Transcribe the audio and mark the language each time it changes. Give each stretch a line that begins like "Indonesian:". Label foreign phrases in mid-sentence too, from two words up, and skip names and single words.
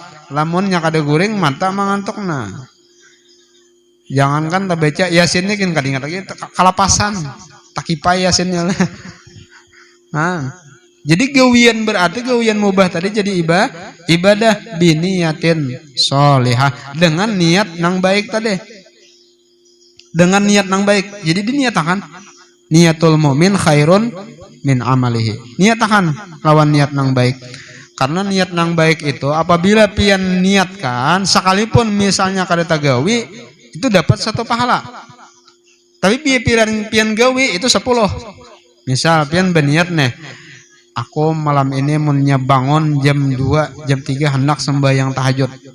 Banjar: Lamunnya kada guring mata mengantuk. Nah jangankan tak baca Yasinnya kan kadingat lagi kalapasan takipai Yasinnya lah. Nah, jadi gawian berarti gawian mubah tadi jadi ibadah
Arabic: بنية صالحة,
Banjar: dengan niat nang baik tadi. Dengan niat nang baik. Jadi diniatakan
Arabic: نية المؤمن خير من عمله.
Banjar: Niatakan lawan niat nang baik. Karena niat nang baik itu apabila pian niatkan sekalipun misalnya kada tagawi itu dapat 1 pahala. Tapi pian gawe itu 10. Misal pian berniat nih, aku malam ini munnya bangun jam 2, jam 3 hendak sembahyang tahajud.